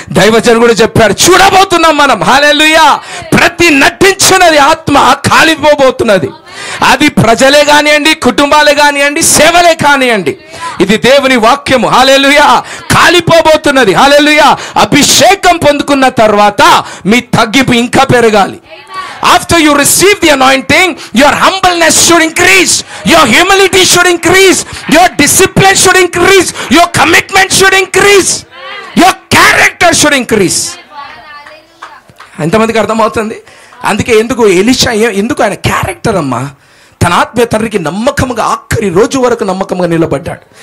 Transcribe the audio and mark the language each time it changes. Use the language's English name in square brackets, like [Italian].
[Telugu] దైవజనుడు కూడా చెప్పాడు, చూడబోతున్నాం మనం. హల్లెలూయా. ప్రతి నటించినది ఆత్మ కాలిపోబోతున్నది. అది ప్రజలే కానివ్వండి, కుటుంబాలే కానివ్వండి, సేవలే కానివ్వండి, ఇది దేవుని వాక్యము. హల్లెలూయా. కాలిపోబోతున్నది. హల్లెలూయా. అభిషేకం పొందుకున్న తర్వాత మీ తగ్గింపు ఇంకా పెరగాలి. [English] After you receive the anointing, your humbleness should increase, your humility should increase, your discipline should increase, your commitment should increase, your character should increase. [Telugu] ఎంతమందికి అర్థమవుతుంది? అందుకే ఎందుకు ఎలీషా, ఎందుకు ఆయన క్యారెక్టర్ అమ్మా, తన ఆత్మీయ తండ్రికి నమ్మకంగా ఆఖరి రోజు వరకు నమ్మకంగా నిలబడ్డాడు.